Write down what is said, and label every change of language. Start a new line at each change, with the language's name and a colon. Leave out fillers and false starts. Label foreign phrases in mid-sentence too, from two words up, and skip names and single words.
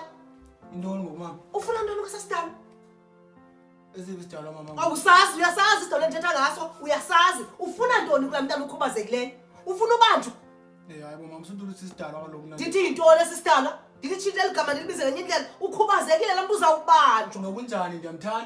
Xhosa: Intoni ngomama? ufuna ntoni kwasasidalo Esibe sidalwa mama. awusazi uyasazi isidalo endithetha ngaso uyasazi ufuna ntoni kulaa mntana ukhubazekileyo ufuna ubanjwa Hayi bo mama usudulu sisidalwa kaloku na. ndithi yintoni esisidalo ndilitshintshela igama ndilibize ngenye indlela ukhubazekile laa mntu uzawubanjwa Ngokunjani ndiyamthanda.